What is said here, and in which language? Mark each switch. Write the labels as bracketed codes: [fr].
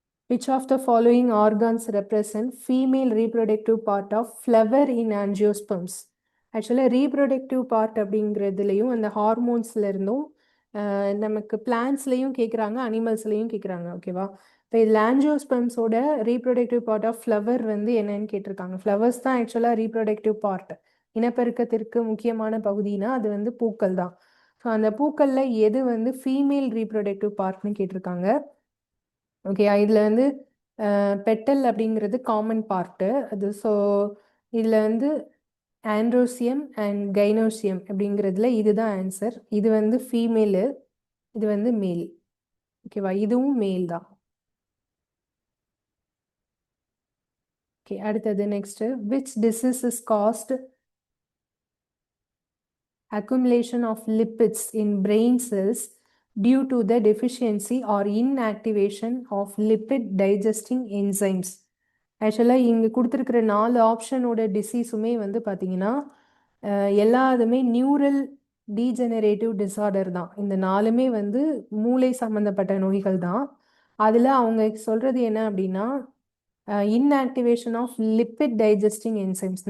[en] Which of the following organs represent female reproductive part of flower in angiosperms? [ta] ஆக்சுவலாக reproductive part அப்படிங்கிறதுலையும் அந்த ஹார்மோன்ஸ்ல இருந்தும் நமக்கு பிளான்ஸ்லையும் கேட்குறாங்க, அனிமல்ஸ்லையும் கேட்குறாங்க. ஓகேவா? இப்போ இதில் ஆன்ஜியோஸ்பெர்ம்ஸோட ரீப்ரொடக்டிவ் பார்ட் ஆஃப் ஃப்ளவர் வந்து என்னன்னு கேட்டிருக்காங்க. ஃப்ளவர்ஸ் தான் ஆக்சுவலாக ரீப்ரொடக்டிவ் பார்ட். இனப்பெருக்கத்திற்கு முக்கியமான பகுதினா அது வந்து பூக்கள் தான். ஸோ அந்த பூக்களில் எது வந்து ஃபீமேல் ரீப்ரொடக்டிவ் பார்ட்னு கேட்டிருக்காங்க. ஓகே, இதில் வந்து பெட்டல் அப்படிங்கிறது காமன் பார்ட்டு அது. ஸோ இதில் வந்து ஆண்ட்ரோசியம் அண்ட் கைனோசியம் அப்படிங்கிறதுல இதுதான் ஆன்சர். இது வந்து ஃபீமேலு, இது வந்து மேல். ஓகேவா? இதுவும் மேல் தான். ஓகே, அடுத்தது next. [en] Which disease is caused accumulation of lipids in brain cells due to the deficiency or inactivation of lipid digesting enzymes? [ta] ஆக்சுவலாக இங்கே கொடுத்துருக்கிற 4 ஆப்ஷனோட டிசீஸுமே வந்து பார்த்தீங்கன்னா எல்லாத்துமே நியூரல் டீஜெனரேட்டிவ் டிஸார்டர் தான். இந்த 4மே வந்து மூளை சம்மந்தப்பட்ட நோய்கள் தான். அதில் அவங்க சொல்கிறது என்ன அப்படின்னா inactivation of lipid digesting enzymes.